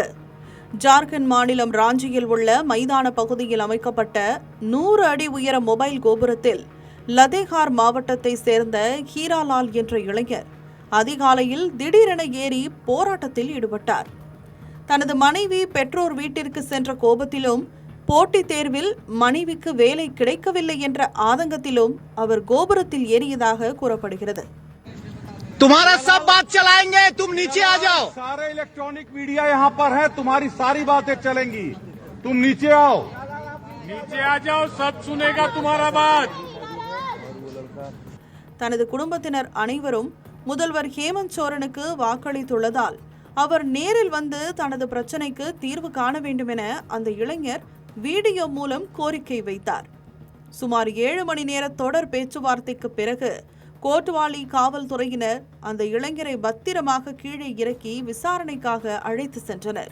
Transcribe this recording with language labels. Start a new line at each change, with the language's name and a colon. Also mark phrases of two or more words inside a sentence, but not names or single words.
Tamil: ஜார்க்கண்ட் மாநிலம் ராஞ்சியில் உள்ள மைதான பகுதியில் அமைக்கப்பட்ட 100 அடி உயர மொபைல் கோபுரத்தில் லதேகார் மாவட்டத்தை சேர்ந்த ஹீராலால் என்ற இளைஞர் அதிகாலையில் திடீரென ஏறி போராட்டத்தில் ஈடுபட்டார். தனது மனைவி பெற்றோர் வீட்டிற்கு சென்ற கோபத்திலும் போட்டித் தேர்வில் மனைவிக்கு வேலை கிடைக்கவில்லை என்ற ஆதங்கத்திலும் அவர் கோபுரத்தில் ஏறியதாக கூறப்படுகிறது.
Hindi: तुम्हारा सब बात चलाएंगे, तुम नीचे आ जाओ. सारे इलेक्ट्रॉनिक मीडिया यहाँ पर है, तुम्हारी सारी बातें चलेंगी. तुम नीचे आओ, नीचे आ जाओ, सब सुनेगा तुम्हारा बात.
Tamil: தனது குடும்பத்தினர் அனைவரும் முதல்வர் ஹேமந்த் சோரனுக்கு வாக்களித்துள்ளதால் அவர் நேரில் வந்து தனது பிரச்சினைக்கு தீர்வு காண வேண்டும் என அந்த இளைஞர் வீடியோ மூலம் கோரிக்கை வைத்தார். சுமார் 7 மணி நேர தொடர் பேச்சுவார்த்தைக்கு பிறகு கோட்வாலி காவல்துறையினர் அந்த இளைஞரை பத்திரமாக கீழே இறக்கி விசாரணைக்காக அழைத்து சென்றனர்.